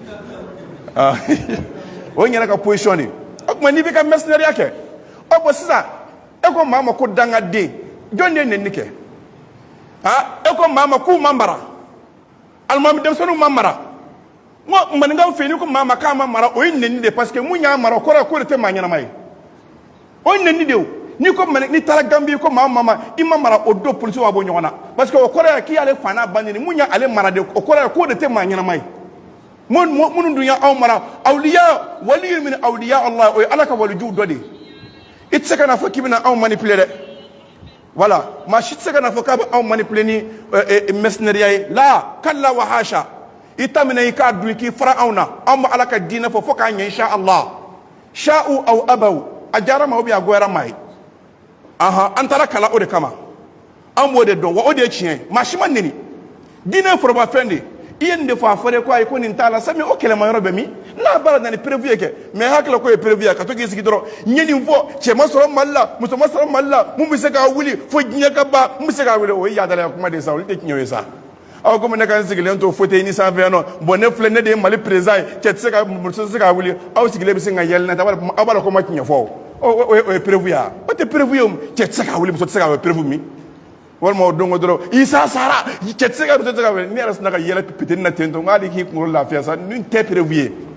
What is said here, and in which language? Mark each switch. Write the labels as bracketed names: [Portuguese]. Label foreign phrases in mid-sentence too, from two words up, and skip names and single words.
[Bambara] o ye n yɛrɛ ka position de o tuma n'i bɛ ka mercenaire kɛ bon sisan e ko maa ma ko dangaden jɔn de ye nenini kɛ e ko maa ma k'u ma mara alimami denmisɛnninw ma mara n ko maninkaw fɛ yen n'i ko maa ma k'a ma mara o ye nenini de [French] parce que [Bambara] mun y'a mara o kɔrɔ ye k'o de tɛ maa ɲɛnama ye o ye nenini de ye n'i ko n'i taara Gambie ko maa ma i ma mara o don polisiw b'a bɔ ɲɔgɔn na [French] parce que [Bambara] o kɔrɔ ye k'i y'ale fa n'a ba neni mun y'ale mara de o kɔrɔ ye k'o de tɛ maa ɲɛnama ye minnu dun y'anw mara awliya waliyu min awliya Allah o ye ala ka walijuw dɔ de ye i tɛ se ka na fɔ k'i bɛna anw manipuler dɛ voilà maa si tɛ se ka na fɔ k'a bɛ anw manipuler ni mercenaires ye la [Arabic] كلا وحاشا [Bambara] i ta minɛ i k'a dun k'i fara anw na anw bɛ ala ka diinɛ fɔ fo k'a ɲɛ [Arabic] إن شاء الله [Bambara] sha'u aw abaw a diyara ma [French] ou bien [Bambara] a goyara ma ye an taara kalan o de kama an b'o de dɔn wa o de ye tiɲɛ ye maa si ma neni diinɛ ye forobafɛn de ye i ye nin de fɔ a fɔra ko ayi ko nin t'a la sami o kɛlɛmayɔrɔ bɛ min n'a baara na ni prévu ye kɛ mais hakili ko ye prévu ye ka to k'i sigi dɔrɔn n ye nin fɔ cɛ ma sɔrɔ mali la muso ma sɔrɔ mali la mun bɛ se k'a wuli fo diɲɛ ka ban mun bɛ se k'a wuli o ye yaadalaya kuma de ye sa olu tɛ tiɲɛ ye sa aw komi ne ka n sigilen to fauteuil ni sanfɛ yan nɔ bon ne filɛ ne de ye mali président ye cɛ tɛ se ka muso tɛ se k'a wuli aw sigilen bɛ se ka yɛlɛ n'a ye aw b'a dɔn ko ma tiɲɛ fɔ o ye prévu ye o tɛ prévu ye cɛ tɛ se k'a wuli muso tɛ se k'a wuli prévu min walima o don ko dɔrɔn isa sara cɛ tɛ se ka muso tɛ se ka wuli ne yɛrɛ sinna ka yɛlɛ pitini na ten tɔ n k'ale k'i kunkolo lafiya sa nin tɛ prévu ye